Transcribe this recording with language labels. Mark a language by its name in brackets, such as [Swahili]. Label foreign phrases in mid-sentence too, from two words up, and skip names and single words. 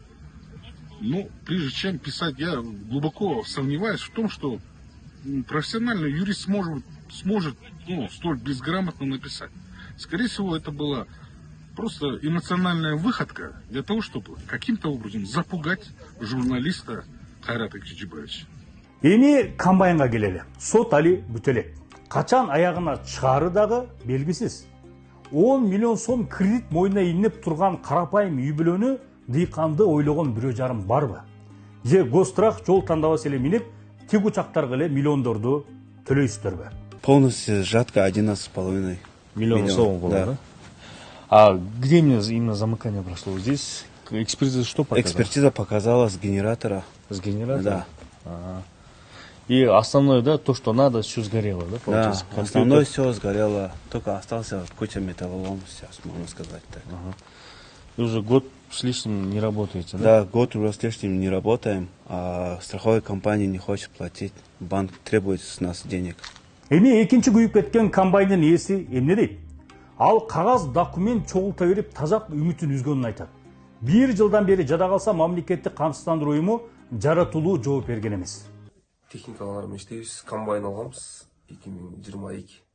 [Russian] Но прежде чем писать, я глубоко сомневаюсь в том, что профессиональный юрист сможет столь безграмотно написать. Скорее всего, это была просто эмоциональная выходка для того, чтобы каким-то образом запугать журналиста Кайрата Киджибаевича. [Kyrgyz] Эми комбайнга келели. Сот али бүтө элек. Качан аягына чыгары дагы белгисиз. 10 миллион сом кредит мойнуна илинип турган карапайым үй бүлөнү дыйканды ойлогон бирөө жарым барбы? Же гострах жол тандабас эле минип, тик учактарга эле миллиондорду төлөйсүздөрбү? [Russian] Полностью жатка 11,5 Миллион сом было, да? да? А где именно замыкание прошло? Здесь экспертиза что показала? Экспертиза показала с генератора. С генератора? Да. Ага. И основное, да, то, что надо, все сгорело, да, Да, получается? основное все сгорело, только остался куча металлолома сейчас, можно сказать так. Ага. И уже год с лишним не работаете, да? Да, год уже с лишним не работаем, а страховая компания не хочет платить, банк требует с нас денег. [Kyrgyz] Эми экинчи күйүп кеткен комбайндын ээси эмне дейт? Ал кагаз документ чогулта берип тазак үмүтүн үзгөнүн айтат. 1 жылдан бери жада калса мамлекеттик камсыздандыруу уюму жаратылуу жооп берген эмес. Техникалар менен иштейбиз, комбайн алганбыз 2022.